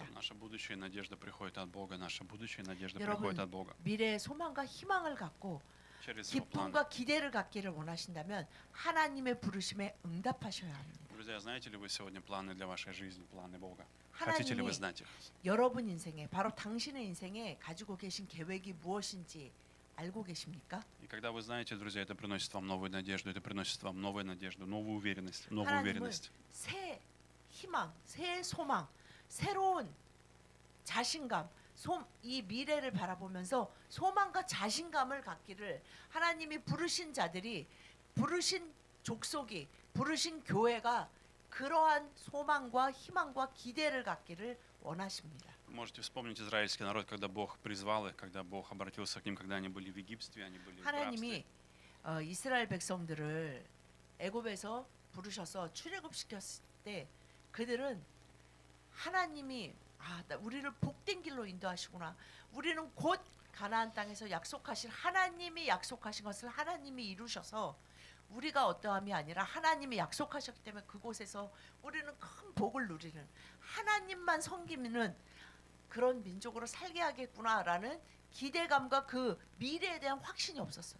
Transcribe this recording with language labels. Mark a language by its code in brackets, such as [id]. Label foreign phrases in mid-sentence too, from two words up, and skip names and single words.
[ru] Наша будущая надежда приходит от Бога. Наша будущая надежда [ko] 여러분, [ru] приходит от Бога. [ko] 미래의 소망과 희망을 갖고 [ru] Через Его планы. [ko] 기쁨과 기대를 갖기를 원하신다면 하나님의 부르심에 응답하셔야 합니다. [ru] Друзья, знаете ли вы сегодня планы для вашей жизни, планы Бога? Хотите ли вы [ko] 하나님이 [ru] знать их? [ko] 여러분 인생에 바로 당신의 인생에 가지고 계신 계획이 무엇인지 알고 계십니까? [ru] И когда вы знаете, друзья, это приносит вам новую надежду, это приносит вам новую надежду, новую уверенность, новую [ko] 하나님은 [ru] уверенность. [ko] 새 희망, 새 소망, 새로운 자신감, 이 미래를 바라보면서 소망과 자신감을 갖기를 하나님이 부르신 자들이 부르신 족속이 부르신 교회가 그러한 소망과 희망과 기대를 갖기를 원하십니다. [ru] Вы можете вспомнить израильский народ, когда Бог призвал их, когда Бог обратился к ним, когда они были в Египте, они были в [ko] 하나님이 [ru] рабстве. [ko] 이스라엘 백성들을 애굽에서 부르셔서 출애굽시켰을 때 그들은 하나님이 우리를 복된 길로 인도하시구나. 우리는 곧 가나안 땅에서 약속하신 하나님이 약속하신 것을 하나님이 이루셔서 우리가 어떠함이 아니라 하나님이 약속하셨기 때문에 그곳에서 우리는 큰 복을 누리는 하나님만 섬기는 그런 민족으로 살게 하겠구나라는 기대감과 그 미래에 대한 확신이 없었어요.